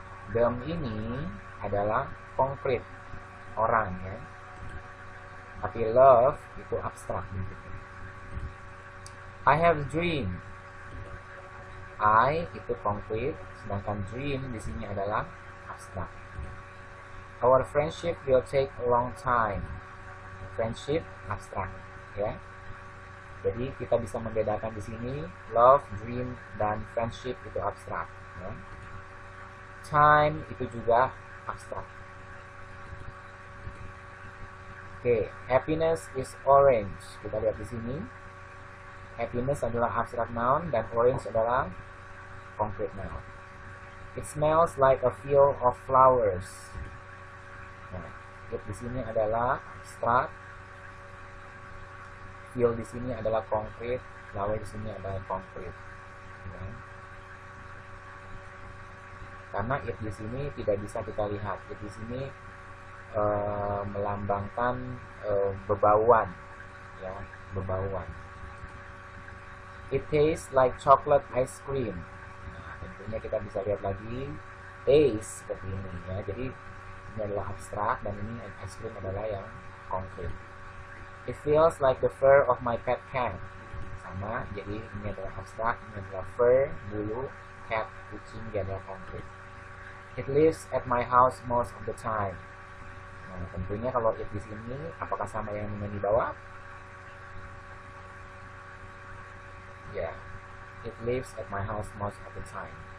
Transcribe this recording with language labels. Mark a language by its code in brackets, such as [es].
[id] Them ini adalah konkret orang ya, tapi love itu abstrak gitu. [en] I have a dream. [id] I itu konkret, sedangkan dream di sini adalah abstrak. [en] Our friendship will take a long time. [id] Friendship abstrak ya. Jadi kita bisa membedakan di sini love, dream, dan friendship itu abstrak ya. Time itu juga abstrak. [en] Oke, happiness is orange. [id] Kita lihat di sini. Happiness adalah abstract noun dan orange adalah concrete noun. [en] It smells like a field of flowers. [id] Nah, it di sini adalah abstract. Field di sini adalah concrete. Flower di sini adalah concrete. Ya. Karena it di sini tidak bisa kita lihat. It di sini melambangkan bebauan, ya, bebauan. [en] It tastes like chocolate ice cream. [id] Nah, tentunya kita bisa lihat lagi taste seperti ini ya. Jadi ini adalah abstrak dan ini ice cream adalah yang konkret. [en] It feels like the fur of my pet cat. [id] Sama, jadi ini adalah abstrak, ini adalah fur, bulu, cat, kucing, dia adalah konkret. [en] It lives at my house most of the time. [id] Nah, tentunya kalau it di sini, apakah sama yang di bawah? [en] Ya, yeah. It lives at my house most of the time.